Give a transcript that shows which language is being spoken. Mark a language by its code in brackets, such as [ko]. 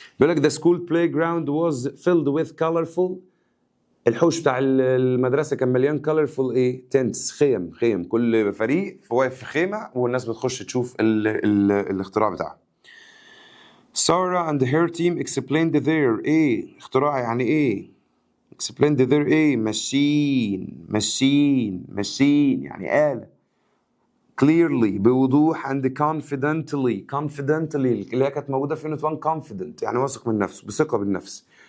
[ar] بيقول لك [en] the school playground was filled with colorful. [ar] الحوش بتاع المدرسة كان مليان colorful ايه؟ tents، خيم. كل فريق واقف في خيمة والناس بتخش تشوف الاختراع بتاعها. [en] Sarah and her team explained their [ar] ايه؟ اختراع يعني ايه؟ [en] explained their ايه؟ machine [ar] يعني آلة. clearly بوضوح [en] and confidently [ar] اللي هي كانت موجودة في unit 1. confident يعني واثق من نفسه، بثقة بالنفس.